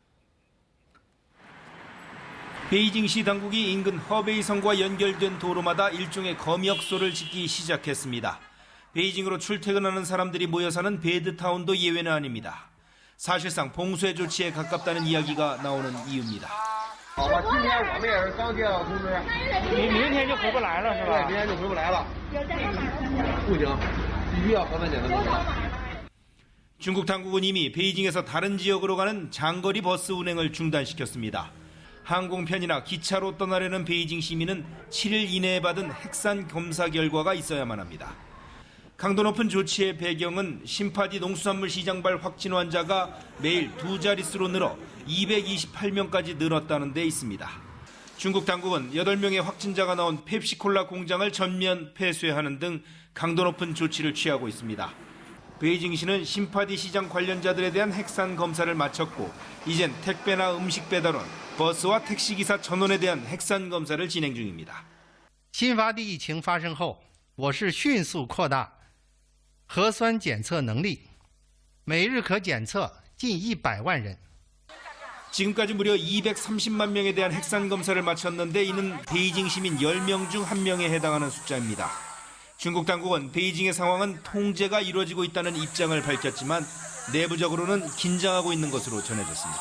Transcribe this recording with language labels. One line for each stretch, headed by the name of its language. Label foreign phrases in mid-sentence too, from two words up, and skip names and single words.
Korean: 베이징시 당국이 인근 허베이성과 연결된 도로마다 일종의 검역소를 짓기 시작했습니다. 베이징으로 출퇴근하는 사람들이 모여 사는 베드타운도 예외는 아닙니다. 사실상 봉쇄 조치에 가깝다는 이야기가 나오는 이유입니다.
Chinese: 好吧，今天我们也是刚接到通知，明天就回不来了是吧？对，明天就回不来了。不行，必须要核酸检测。
Korean: 중국 당국은 이미 베이징에서 다른 지역으로 가는 장거리 버스 운행을 중단시켰습니다. 항공편이나 기차로 떠나려는 베이징 시민은 7일 이내에 받은 핵산 검사 결과가 있어야만 합니다. 강도 높은 조치의 배경은 신파디 농수산물 시장발 확진 환자가 매일 2자릿수로 늘어 228명까지 늘었다는 데 있습니다. 중국 당국은 8명의 확진자가 나온 펩시콜라 공장을 전면 폐쇄하는 등 강도 높은 조치를 취하고 있습니다. 베이징시는 신파디 시장 관련자들에 대한 핵산 검사를 마쳤고 이젠 택배나 음식 배달원, 버스와 택시기사 전원에 대한 핵산 검사를 진행 중입니다.
Chinese: 新发地疫情发生后，我市迅速扩大核酸检测能力，每日可检测近100万人。
Korean: 지금까지 무려 230만 명에 대한 핵산 검사를 마쳤는데 이는 베이징 시민 10명 중 1명에 해당하는 숫자입니다. 중국 당국은 베이징의 상황은 통제가 이루어지고 있다는 입장을 밝혔지만 내부적으로는 긴장하고 있는 것으로 전해졌습니다.